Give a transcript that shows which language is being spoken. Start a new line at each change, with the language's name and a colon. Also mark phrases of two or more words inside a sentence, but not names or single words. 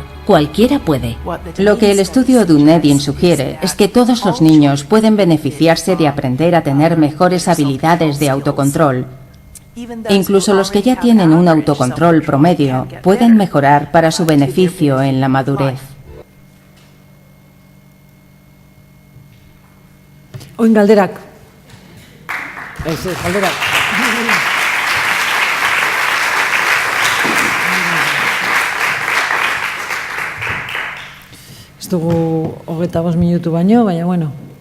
Spanish: Cualquiera puede. Lo que el estudio Dunedin sugiere es que todos los niños pueden beneficiarse de aprender a tener mejores habilidades de autocontrol. Incluso los que ya tienen un autocontrol promedio pueden mejorar para su beneficio en la madurez.
Basque: Oin galderak. Galderak. Ez dugu 25 minutu baino, baina bueno.